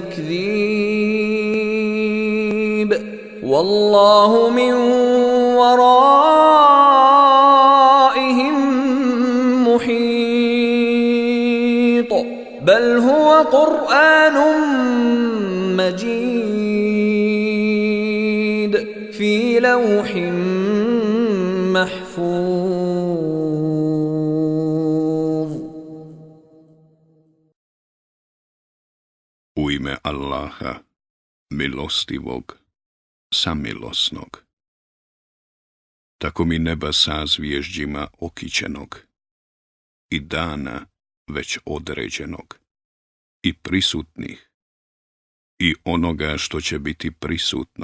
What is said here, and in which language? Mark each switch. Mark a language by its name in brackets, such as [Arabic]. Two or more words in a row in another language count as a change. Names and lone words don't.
[Arabic] تَكْذِيبٍ وَاللَّهُ مِنْ وَرَائِهِمْ مُحِيطٌ بَلْ هُوَ قُرْآنٌ مَجِيدٌ فِي لَوْحٍ محفوظ. [Bosnian] U ime Allaha, milostivog, samilosnog. Tako mi neba sazvježđima okićenog i dana već određenog i prisutnih i onoga što će biti prisutno.